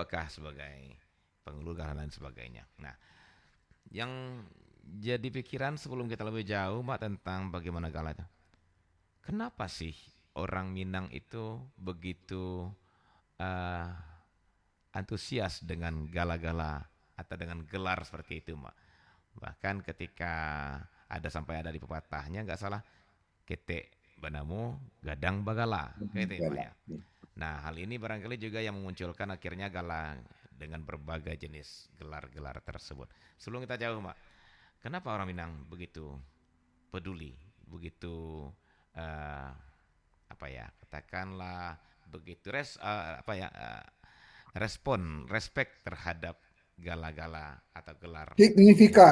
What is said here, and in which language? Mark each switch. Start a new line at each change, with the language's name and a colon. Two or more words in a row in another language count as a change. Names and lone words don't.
Indonesian: datuakah sebagai penghulu dan lain sebagainya. Nah, yang jadi pikiran sebelum kita lebih jauh, Mbak, tentang bagaimana gala itu. Kenapa sih orang Minang itu begitu eh, antusias dengan gala-gala atau dengan gelar seperti itu, Mbak? Bahkan ketika ada di pepatahnya nggak salah,
Minangkabau: ketek banamu gadang bagala,
Indonesian: kayak itu ya, Mbak Bela. ya. Nah, hal ini barangkali juga yang memunculkan akhirnya gala dengan berbagai jenis gelar-gelar tersebut. Sebelum kita jauh, Mbak, kenapa orang Minang begitu peduli, begitu eh, apa ya, katakanlah begitu respon, respect terhadap gala-gala atau gelar yang